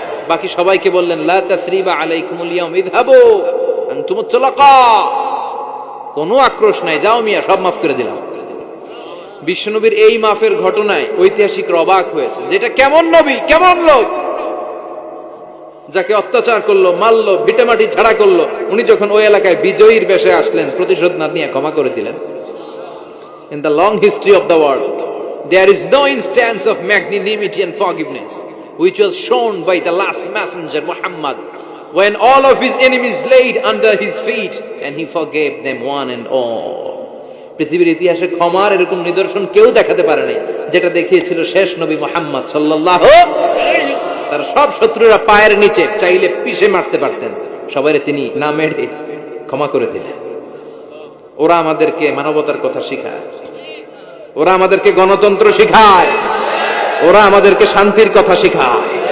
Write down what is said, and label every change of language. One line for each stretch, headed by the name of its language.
Bangla: বাকি সবাইকে বললেন
Arabic: লা তাসরিবা আলাইকুমুল ইয়াউম ইযহাবু আনতুমুত তুলাকা,
Bangla: কোনো আক্রোশ নাই, যাও মিয়া, সব মাফ করে দিলাম। বিশ্বনবীর এই মাফের ঘটনায় ঐতিহাসিকরা অবাক হয়েছে, যেটা কেমন নবী, কেমন লোক, যাকে অত্যাচার করলো, মারলো, ভিটেমাটি ছাড়া করলো, উনি যখন ওই এলাকায় বিজয়ীর বেশে আসলেন, প্রতিশোধ না নিয়ে ক্ষমা করে দিলেন।
English: In the long history of the world, there is no instance of magnanimity and forgiveness which was shown by the last messenger Muhammad, when all of his enemies laid under his feet and he forgave them one and all.
Bangla: পৃথিবীর ইতিহাসে ক্ষমার এরকম নিদর্শন কেউ দেখাতে পারে নাই, যেটা দেখিয়েছিল শেষ নবী মুহাম্মদ সাল্লাল্লাহু আলাইহি। তার সব শত্রুরা পায়ের নিচে চাইলে পিষে মারতে পারতেন, সবাই তিনি না মেরে ক্ষমা করে দিলেন। ওরা আমাদেরকে মানবতার কথা শিখায়, ওরা আমাদেরকে গণতন্ত্র শিখায়, ওরা আমাদেরকে শান্তির কথা শিখায়।